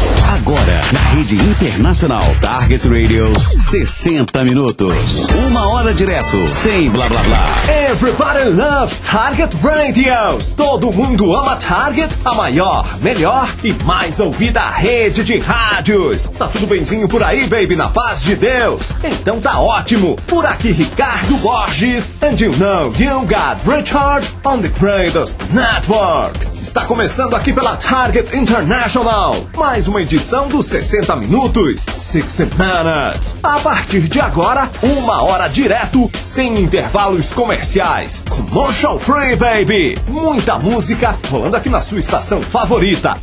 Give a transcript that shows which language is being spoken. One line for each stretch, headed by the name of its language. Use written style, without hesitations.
Portuguese: Agora, na rede internacional Target Radios, 60 minutos, uma hora direto, sem blá blá blá.
English: Everybody loves Target Radios.
Portuguese: Todo mundo ama Target, a maior, melhor e mais ouvida rede de rádios. Tá tudo bemzinho por aí, baby, na paz de Deus? Então tá ótimo. Por aqui, Ricardo Borges.
English: And you know, you got Richard on the Radios Network.
Portuguese: Está começando aqui pela Target International, mais uma edição dos 60 Minutos, 60 Minutes. A partir de agora, uma hora direto, sem intervalos comerciais.
English: Commercial free, baby!
Portuguese: Muita música rolando aqui na sua estação favorita.